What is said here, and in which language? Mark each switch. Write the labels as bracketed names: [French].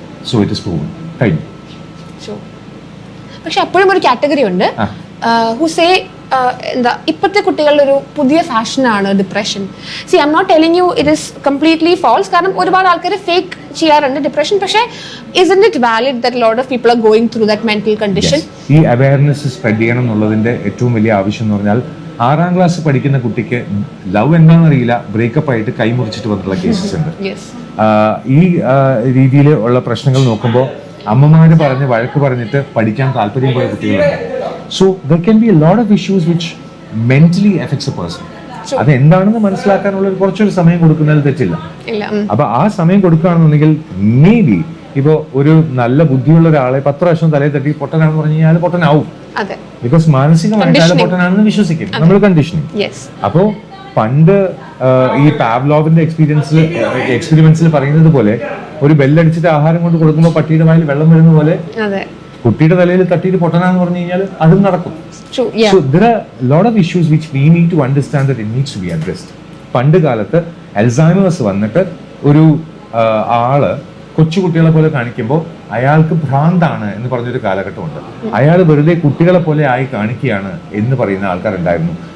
[English] So it is proven. [Malayalam] കഴിഞ്ഞു. പക്ഷെ അപ്പോഴും ഒരു കാറ്റഗറി ഉണ്ട് [English] who say [Malayalam] എന്താ ഇപ്പോഴത്തെ കുട്ടികളുടെ ഒരു പുതിയ ഫാഷനാണ് depression. [English] see I'm not telling you it is completely false, [Malayalam] കാരണം ഒരുപാട് ആൾക്കാർ ഫേക്ക് ചെയ്യാറുണ്ട് ഡിപ്രഷൻ. പക്ഷേ [English] isn't it valid that a lot of people are going through that mental condition? [Malayalam] ഈ അവയർനെസ് സ്പ്രെഡ് ചെയ്യണം എന്നുള്ളതിന്റെ ഏറ്റവും വലിയ ആവശ്യം എന്ന് പറഞ്ഞാൽ 6ാം ക്ലാസ് പഠിക്കുന്ന കുട്ടിക്ക് ലവ് എന്താണെന്ന് അറിയില്ല, ബ്രേക്കപ്പ് ആയിട്ട് കൈമുറിച്ചിട്ട് വന്നിട്ടുള്ള കേസസ് ഉണ്ട്. ഈ രീതിയിൽ ഉള്ള പ്രശ്നങ്ങൾ നോക്കുമ്പോൾ അമ്മമാര് പറഞ്ഞ് വഴക്ക് പറഞ്ഞിട്ട് പഠിക്കാൻ താല്പര്യം പോയ കുട്ടികളുണ്ട്. [English] So there can be a lot of issues which mentally affects a person. [Malayalam] അത് എന്താണെന്ന് മനസ്സിലാക്കാനുള്ള കുറച്ചൊരു സമയം കൊടുക്കുന്നതിൽ തെറ്റില്ല. അപ്പൊ ആ സമയം കൊടുക്കുകയാണെന്നുണ്ടെങ്കിൽ [English] maybe [Malayalam] ഇപ്പോ ഒരു നല്ല ബുദ്ധിയുള്ള ഒരാളെ 10 പ്രാവശ്യം തലയിൽ തട്ടി പൊട്ടനാണെന്ന് പറഞ്ഞു കഴിഞ്ഞാൽ പൊട്ടനാവും. ബിക്കോസ് മാനസികമായിട്ട് അയാൾ പൊട്ടനാണെന്ന് വിശ്വസിക്കും നമ്മൾ, കണ്ടീഷനിങ്. അപ്പോ പണ്ട് ഈ പാവ്ലോവിന്റെ എക്സ്പീരിമെന്റ്സിൽ പറയുന്നത് പോലെ ഒരു ബെല്ലടിച്ചിട്ട് ആഹാരം കൊണ്ട് കൊടുക്കുമ്പോൾ പട്ടിയുടെ വായിൽ വെള്ളം വരുന്ന പോലെ കുട്ടിയുടെ തലയിൽ തട്ടിയിട്ട് പൊട്ടനാന്ന് പറഞ്ഞു കഴിഞ്ഞാൽ അതും നടക്കും. [English] So there are a lot of issues which we need to understand that it needs to be addressed. [Malayalam] പണ്ട് കാലത്ത് അൽസൈമേഴ്സ് വന്നിട്ട് ഒരു ആള് കൊച്ചുകുട്ടികളെ പോലെ കാണിക്കുമ്പോൾ അയാൾക്ക് ഭ്രാന്താണ് എന്ന് പറഞ്ഞൊരു കാലഘട്ടമുണ്ട്. അയാൾ വെറുതെ കുട്ടികളെ പോലെ ആയി കാണിക്കുകയാണ് എന്ന് പറയുന്ന ആൾക്കാരുണ്ടായിരുന്നു.